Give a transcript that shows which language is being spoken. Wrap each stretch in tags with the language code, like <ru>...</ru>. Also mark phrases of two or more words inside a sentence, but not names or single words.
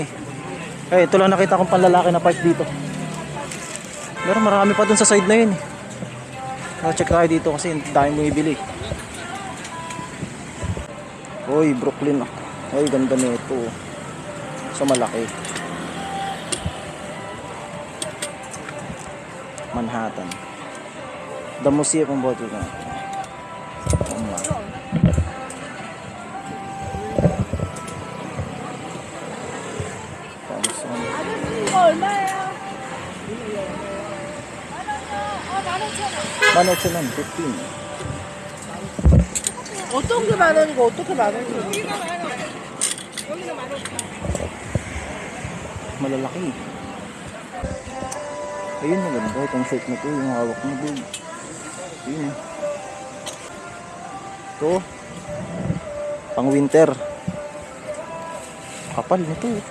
<tl>Eh, ito lang nakita kong panlalaki na part dito. Pero marami pa dun sa side na yun eh. Check tayo dito kasi dahil mo ibili. Uy, Brooklyn ah. Uy, ganda nito. So malaki. Manhattan.</tl> <en>The Museum of Bottle na.</en> <ko>만오천 원, 15. 어떤 게 만 원이고 어떻게 만 원이고?</ko> <tl>Malalaki. Ayun, maganda. Itong shirt na to, yung hawak mo doon. Ayun. Ito. Pang winter. Kapal nito.</tl>